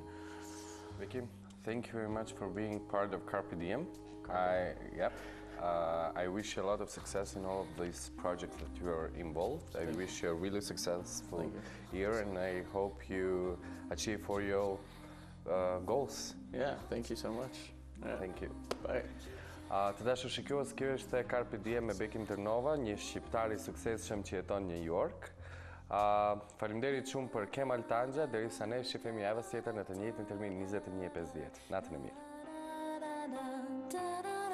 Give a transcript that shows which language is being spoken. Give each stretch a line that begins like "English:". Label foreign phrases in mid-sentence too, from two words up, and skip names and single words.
English: Bekim, thank you very much for being part of Carpe Diem. I wish you a lot of success in all of these projects that you are involved. I wish you a really successful year, and I hope you achieve all your goals. Yeah, thank you so much. Yeah. Thank you. Bye.
Albanian: Të dashur shikues, kjo është Carpe Diem me Bekim Trenova, një shqiptar i suksesshëm që jeton në New York. Faleminderit shumë për Kemal Tangja, derisa ne shifemi javës tjetër në të njëjtin termin 21:50. Natën e mirë.